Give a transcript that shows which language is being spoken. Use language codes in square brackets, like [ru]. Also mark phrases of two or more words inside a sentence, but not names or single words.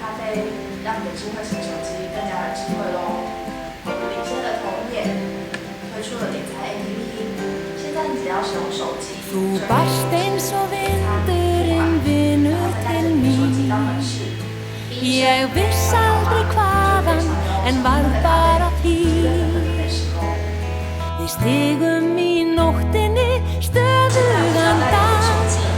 [zh] 让你的智慧型手机更加的智慧咯。我们领先的同业推出了点餐 APP， 现在你只要使用手机， [is] Þú barst eins og vindurinn vinur til mín. Ég viss aldrei hvaðan en varð bara þín. Við stigum í nóttinni stöðugan dans.